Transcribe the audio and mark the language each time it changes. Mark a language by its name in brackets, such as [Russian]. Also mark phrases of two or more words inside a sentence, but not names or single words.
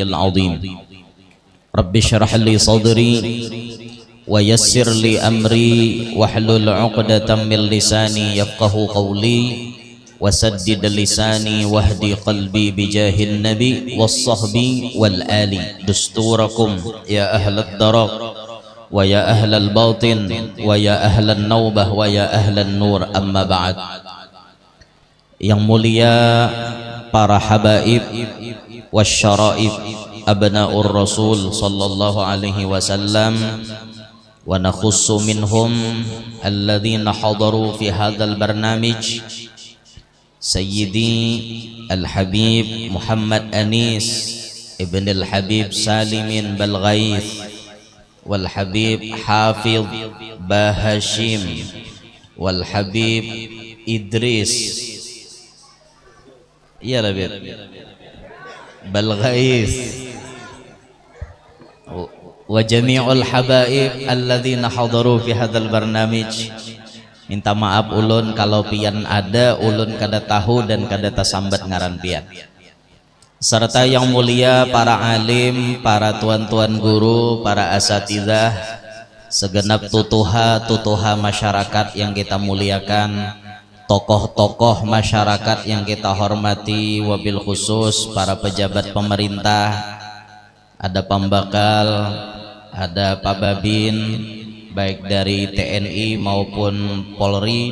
[Arabic] العظيم رب اشرح لي صدري ويسر لي أمري واحلل عقدة من لساني يفقه قولي وسدد لساني واهدي قلبي بجاه النبي والصحب والآل دستوركم يا أهل الدرق ويا أهل الباطن ويا أهل النوبة ويا أهل النور أما بعد. [Indonesian] Yang mulia para habaib [Arabic] والشرائف أبناء الرسول صلى الله عليه وسلم ونخص منهم الذين حضروا في هذا البرنامج سيدي الحبيب محمد أنيس ابن الحبيب سالمين بلغيث والحبيب حافظ باهاشم والحبيب إدريس يا حبيب بلغيث وجميع الحبايب الذين حضروا في هذا البرنامج. [Banjar] Minta maaf ulun kalau pian ada ulun kada tahu dan kada tasambat ngaran pian. [Indonesian] Serta yang mulia para alim, para tuan-tuan guru, para asatidzah, segenap tutuha masyarakat yang kita muliakan, tokoh-tokoh masyarakat yang kita hormati, [Arabic] وبالخصوص [Indonesian] para pejabat pemerintah, ada Pambakal, ada Pak Babin, baik dari TNI maupun Polri,